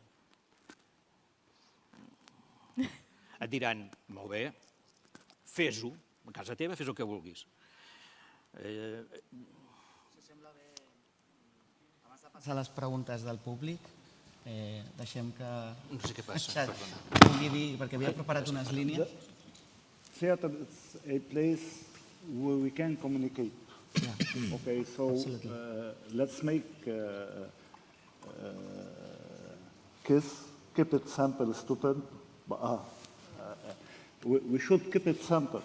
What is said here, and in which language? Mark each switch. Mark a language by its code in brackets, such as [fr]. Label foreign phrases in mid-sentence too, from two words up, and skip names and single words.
[ca] Et diran, molt bé, fes-ho, a casa teva fes el que vulguis. Si sembla bé, abans de passar a les preguntes del públic, deixem que... No sé què passa, perdona. Pugui dir, perquè havia preparat unes línies. [en] Theater is a place where we can communicate. Yeah. Okay, so let's make keep it simple, stupid. We should keep it simple.